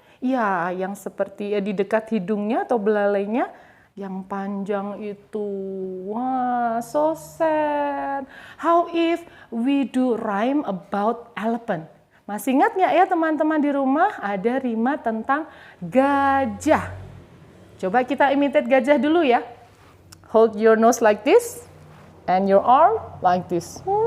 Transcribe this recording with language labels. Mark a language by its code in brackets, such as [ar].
[id] Ya, yang seperti di dekat hidungnya atau belalainya yang panjang itu. [en] Wah, so sad. How if we do rhyme about elephant? [id] Masih ingat nggak ya teman-teman di rumah ada rima tentang gajah? Coba kita imitate gajah dulu ya. [en] Hold your nose like this and your arm like this.